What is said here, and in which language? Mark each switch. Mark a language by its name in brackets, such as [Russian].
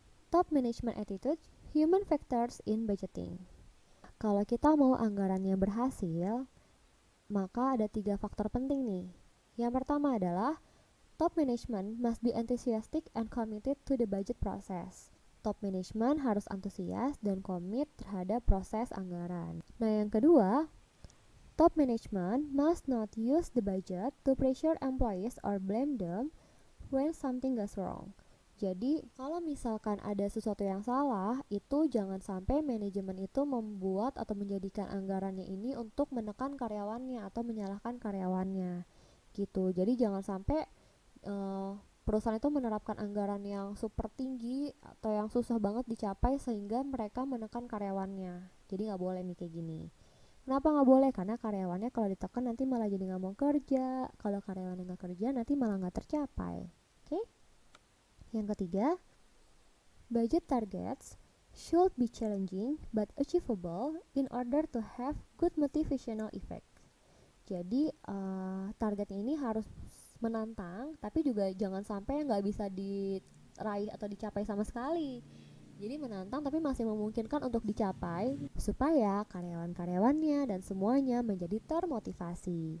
[English] Top management attitude, human factors in budgeting. [Indonesian] Kalau kita mau anggarannya berhasil, maka ada 3 faktor penting nih. Yang pertama adalah [English] top management must be enthusiastic and committed to the budget process. [Indonesian] Top management harus antusias dan komit terhadap proses anggaran. Nah, yang kedua, [English] top management must not use the budget to pressure employees or blame them when something goes wrong. [Indonesian] Jadi, kalau misalkan ada sesuatu yang salah, itu jangan sampai manajemen itu membuat atau menjadikan anggarannya ini untuk menekan karyawannya atau menyalahkan karyawannya. Gitu. Jadi jangan sampai perusahaan itu menerapkan anggaran yang super tinggi atau yang susah banget dicapai sehingga mereka menekan karyawannya. Jadi nggak boleh nih kayak gini. Kenapa nggak boleh? Karena karyawannya kalau ditekan nanti malah jadi nggak mau kerja. Kalau karyawannya nggak kerja nanti malah nggak tercapai. Oke? Yang ketiga, [English] budget targets should be challenging but achievable in order to have good motivational effect. [Indonesian] Jadi targetnya ini harus menantang, tapi juga jangan sampai nggak bisa diraih atau dicapai sama sekali. Jadi menantang tapi masih memungkinkan untuk dicapai supaya karyawan-karyawannya dan semuanya menjadi termotivasi.